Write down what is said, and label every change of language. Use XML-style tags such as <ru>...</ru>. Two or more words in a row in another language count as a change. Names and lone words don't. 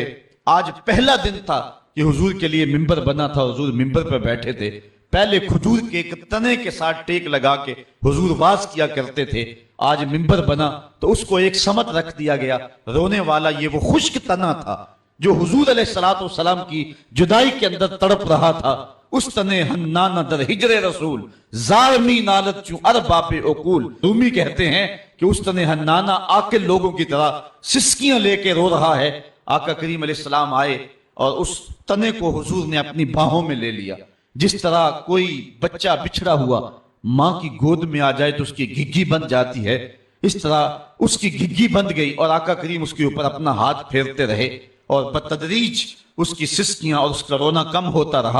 <ur>آج پہلا دن تھا کہ حضور کے لیے ممبر بنا تھا، حضور ممبر پہ بیٹھے تھے، پہلے کھجور کے ایک تنے کے ساتھ ٹیک لگا کے حضور واز کیا کرتے تھے، آج ممبر بنا تو اس کو ایک سمت رکھ دیا گیا، رونے والا یہ وہ خشک تنا تھا جو حضور</ur> <ar>علیہ السلام</ar> <ur>کی جدائی کے اندر تڑپ رہا تھا،</ur> <fa>اس تنے ہنانا در ہجر رسول زارمی نالت چوں ارباب عقول۔</fa> <ur>رومی کہتے ہیں کہ اس تنے ہنانا عاقل لوگوں کی طرح سسکیاں لے کے رو رہا ہے۔ آقا کریم</ur> <ar>علیہ السلام</ar> <ur>آئے اور اس تنے کو حضور نے اپنی باہوں میں لے لیا، جس طرح کوئی بچہ بچھڑا ہوا ماں کی گود میں آ جائے تو اس کی گھگی بن جاتی ہے، اس طرح اس کی گھگی بند گئی اور آقا کریم اس کے اوپر اپنا ہاتھ پھیرتے رہے، اور بتدریج اس کی سسکیاں اور اس کا رونا کم ہوتا رہا۔</ur>